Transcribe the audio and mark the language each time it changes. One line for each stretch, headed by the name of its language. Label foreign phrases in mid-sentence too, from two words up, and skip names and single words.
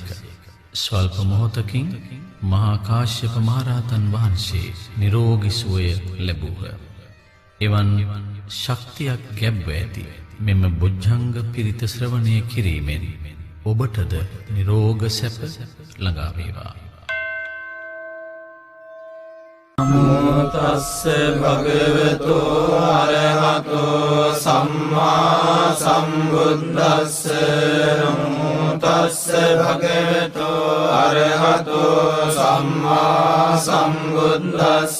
Sinhala: ස්වල්ප මොහොතකින් මහා කාශ්‍යප මහරහතන් වහන්සේ නිරෝගී සුවය ලැබුහ. එවන් ශක්තියක් ගැබ්ව ඇති මෙම බොජ්ජංග පිරිත ශ්‍රවණය කිරීමෙන් ඔබටද නිරෝග සැප ළඟා වේවා.
Pali: නමෝ තස්ස භගවතෝ අරහතෝ සම්මා සම්බුද්දස්ස. නමෝ තස්ස භගවතෝ අරහතෝ සම්මා සම්බුද්දස්ස.